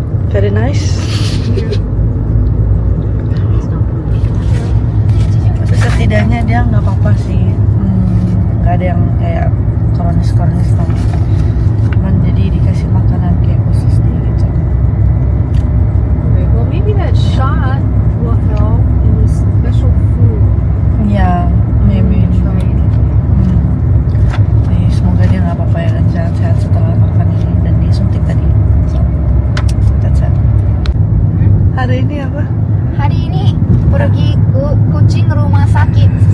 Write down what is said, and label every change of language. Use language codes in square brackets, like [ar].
[en] Very nice. [id] Setidaknya dia nggak apa-apa sih, nggak ada yang kayak kronis tau. Cuman jadi dikasih makanan kayak khusus dia gitu. [en] Okay, well, maybe that shot will help in this special food. [id] Ya, maybe. [en] Try it. [id] Nih, semoga dia nggak apa-apa ya dan sehat-sehat setelah makan ini dan disuntik tadi. [en] So, that's it. [id] Hari ini apa? Hari ini pergi ke kucing rumah sakit.